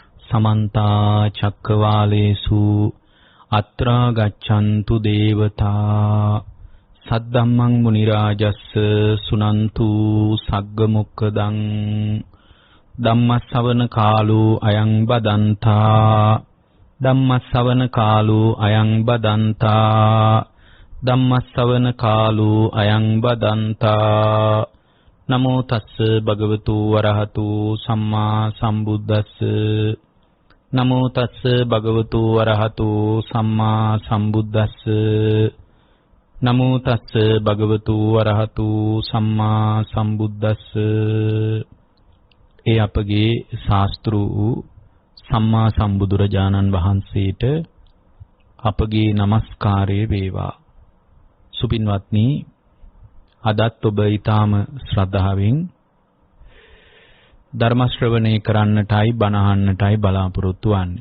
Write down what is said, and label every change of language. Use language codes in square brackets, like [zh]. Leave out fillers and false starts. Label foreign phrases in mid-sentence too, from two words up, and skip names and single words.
[pi] समन्ता चक्रवालेषु अत्र गच्छन्तु देवता सद्धम्मं मुनिराजस्स सुनन्तु सग्गमुक्खदं धम्मश्रवण कालो अयं बदन्ता धम्मश्रवण कालो अयं बदन्ता धम्मश्रवण कालो अयं बदन्ता नमो तस्स भगवतो वरहतो सम्मा सम्बुद्धस्स नमो तस्स भगवतो वरहतो सम्मा सम्बुद्धस्स नमो तस्स भगवतो वरहतो सम्मा सम्बुद्धस्स [si] ඒ අපගේ ශාස්ත්‍රු සම්මා සම්බුදුරජාණන් වහන්සේට අපගේ নমස්කාරය වේවා. සුපින්වත්නි, අදත් ඔබ ඊටාම ශ්‍රද්ධාවෙන් ධර්ම ශ්‍රවණය කරන්නටයි බණ අහන්නටයි බලාපොරොත්තු වන්නේ.